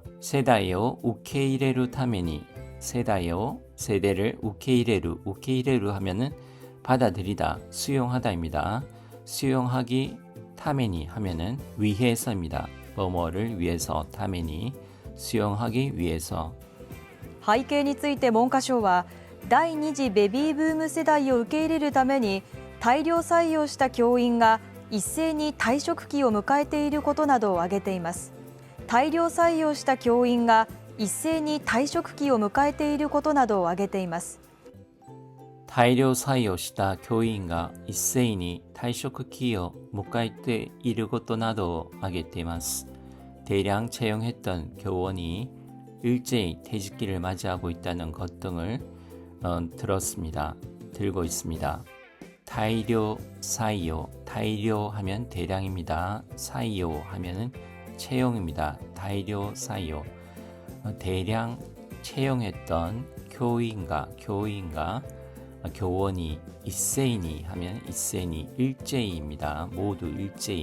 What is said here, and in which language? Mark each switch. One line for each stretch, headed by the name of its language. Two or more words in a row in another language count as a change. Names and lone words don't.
Japanese: 世代を受け入れるために
Korean: 세다요 세대를 우케이레루 하면은 받아들이다, 수용하다입니다. 수용하기 타메니 하면은 위해서입니다. 뭐뭐를 위해서 타메니 수용하기 위해서
Japanese: 背景について文科省は第2次ベビーブーム世代を受け入れるために大量採用した教員が一斉に退職期を迎えていることなどを挙げています。大量採用した教員が一斉に退職期を迎えていることなどを挙げています。大量採用した教員が一斉に退職期を迎えていることなどを挙げています。
Korean: 대량 채용했던 교원이 일제히 퇴직기를 맞이하고 있다는 것 등을 들고 있습니다.
Japanese: 大量採用,
Korean: 다이료 하면 대량입니다. 사이요 하면은 채용입니다.
Japanese: 大量採用,
Korean: 대량 채용했던 교원이 이세이니 하면 이세이니 일제히입니다.